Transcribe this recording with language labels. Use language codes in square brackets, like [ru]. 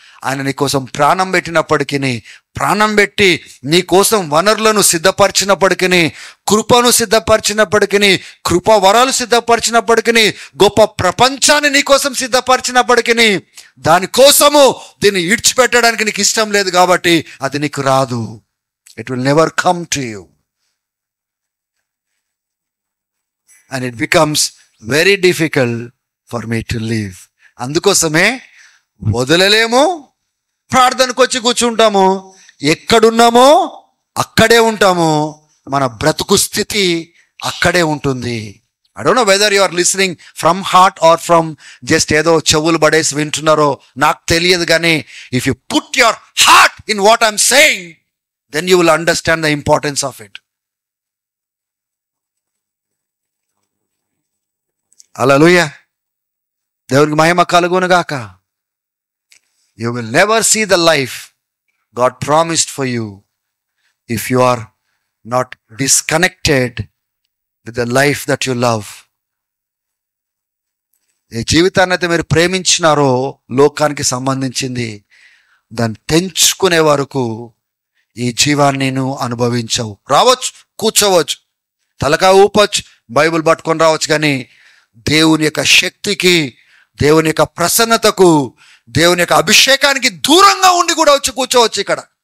[te] ఆయన నీ కోసం ప్రాణం పెట్టినప్పటికీ, ప్రాణం పెట్టి నీ కోసం వనరులను సిద్ధపరిచినప్పటికీ, కృపను సిద్ధపరిచినప్పటికీ, కృప వరాలు సిద్ధపరిచినప్పటికీ, గొప్ప ప్రపంచాన్ని నీ కోసం సిద్ధపరిచినప్పటికీ, దానికోసము దీన్ని ఇడ్చిపెట్టడానికి నీకు ఇష్టం లేదు కాబట్టి అది నీకు రాదు. [en] It will never come to you and it becomes very difficult for me to live. [te] అందుకోసమే వదలలేము, ప్రార్థనకు వచ్చి కూర్చుంటాము, ఎక్కడున్నామో అక్కడే ఉంటాము, మన బ్రతుకు స్థితి అక్కడే ఉంటుంది. [en] I don't know whether you are listening from heart or from just [te] ఏదో చెవులు పడేసి వింటున్నారో నాకు తెలియదు, కానీ [en] if you put your heart in what I'm saying, then you will understand the importance of it. [te] హల్లెలూయా. దేవునికి మహిమ కలుగును గాక. [en] You will never see the life God promised for you if you are not disconnected with the life that you love. [te] ఏ జీవితాన్ని అయితే మీరు ప్రేమించినారో లోకానికి సంబంధించింది, దాన్ని తెంచుకునే వరకు ఈ జీవాన్ని నువ్వు అనుభవించవు. రావచ్చు, కూర్చోవచ్చు, తలకాయ ఊపచ్చు, బైబిల్ పట్టుకొని రావచ్చు, కానీ దేవుని యొక్క శక్తికి, దేవుని యొక్క ప్రసన్నతకు, దేవుని యొక్క అభిషేకానికి దూరంగా ఉండి కూడా వచ్చి కూర్చోవచ్చు ఇక్కడ.